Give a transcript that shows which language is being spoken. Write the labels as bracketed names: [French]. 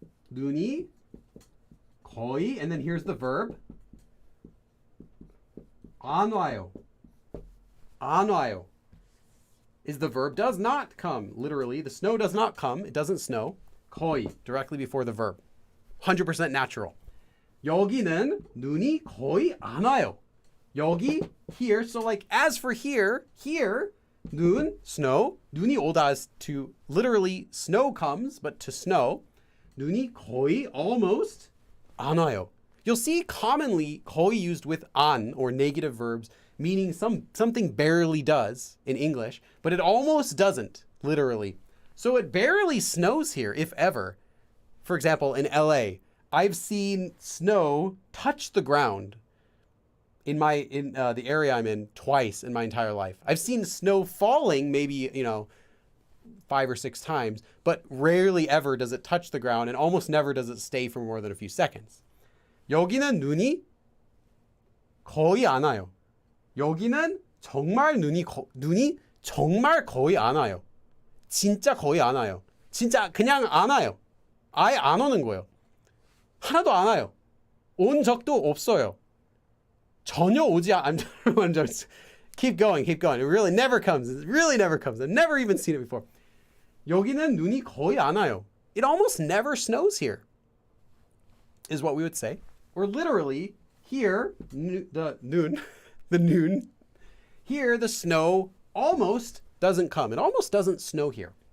[Korean] 눈이 거의, [English] and then here's the verb. [Korean] 안 와요. 안 와요 [English] is the verb does not come. Literally, the snow does not come. It doesn't snow. 거의, directly before the verb. 100% natural. [Korean] 여기는 눈이 거의 안 와요. [English] 여기, here. So like, as for here, 눈, snow. [Korean] 눈이 오다 [English] is to, literally, snow comes, but to snow. [Korean] 눈이 거의, almost, 안 와요. [English] You'll see commonly 거의 used with 안, or negative verbs, meaning something barely does in English, but it almost doesn't, literally. So it barely snows here, if ever. For example, in LA, I've seen snow touch the ground in the area I'm in twice in my entire life. I've seen snow falling maybe, 5 or 6 times, but rarely ever does it touch the ground, and almost never does it stay for more than a few seconds. [Korean] 여기는 눈이 거의 안 와요. 여기는 정말 눈이 정말 거의 안 와요. 진짜 거의 안 와요. 진짜 그냥 안 와요. 아예 안 오는 거예요. 하나도 안 와요. 온 적도 없어요. 전혀 오지 않... [English] Keep going. It really never comes. I've never even seen it before. [Korean] 여기는 눈이 거의 안 와요. [English] It almost never snows here, is what we would say. Or literally, here, the noon, here the snow almost doesn't come. It almost doesn't snow here.